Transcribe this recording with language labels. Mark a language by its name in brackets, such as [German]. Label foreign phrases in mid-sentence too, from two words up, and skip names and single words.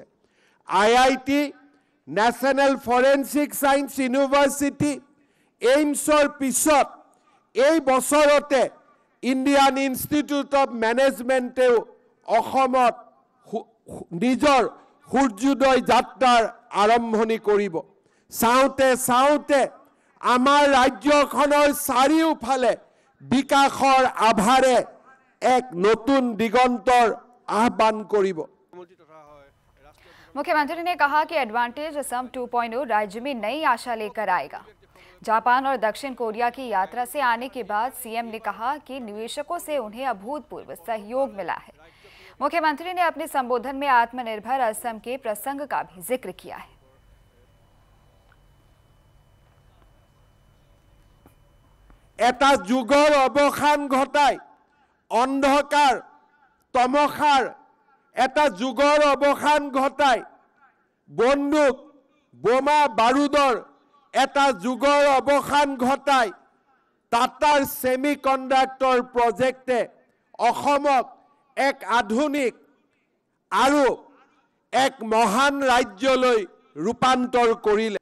[Assamese] IIT, নেশ্যনেল ফৰেনচিক ছায়েন্স ইউনিভাৰ্চিটি, এইমছৰ পিছত এই বছৰতে ইণ্ডিয়ান ইনষ্টিটিউট অফ মেনেজমেণ্টেও অসমত নিজৰ সূৰ্যোদয় যাত্ৰাৰ আৰম্ভণি কৰিব। চাওঁতে চাওঁতে আমাৰ ৰাজ্যখনৰ চাৰিওফালে বিকাশৰ আভাৰে এক নতুন দিগন্তৰ আহ্বান কৰিব। [Hindi] मुख्यमंत्री ने कहा कि एडवांटेज असम 2.0 राज्य में नई आशा लेकर आएगा। जापान और दक्षिण कोरिया की यात्रा से आने के बाद सीएम ने कहा कि निवेशकों से उन्हें अभूतपूर्व सहयोग मिला है। मुख्यमंत्री ने अपने संबोधन में आत्मनिर्भर असम के प्रसंग का भी जिक्र किया है। [Assamese] এটা যুগৰ অৱসান ঘটাই অন্ধকাৰ তমসাৰ এটা যুগৰ অৱসান ঘটাই বন্দুক বোমা বাৰুদৰ এটা যুগৰ অৱসান ঘটাই টাটাৰ [English] semiconductor project [Assamese] অসমক এক আধুনিক আৰু এক মহান ৰাজ্যলৈ ৰূপান্তৰ কৰিলে।